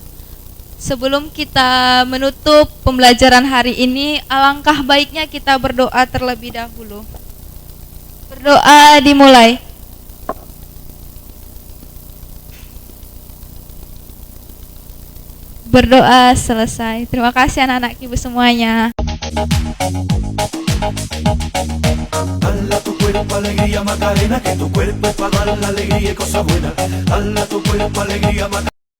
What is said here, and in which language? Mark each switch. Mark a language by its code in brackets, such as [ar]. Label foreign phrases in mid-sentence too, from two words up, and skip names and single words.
[id] Sebelum kita menutup pembelajaran hari ini, alangkah baiknya kita berdoa terlebih dahulu. Berdoa dimulai. Berdoa selesai. Terima kasih anak-anak Ibu semuanya. [es] Dala tu cuerpo alegría Macarena, que tu cuerpo es para dar la alegría y cosas buenas. Dala tu cuerpo alegría Macarena.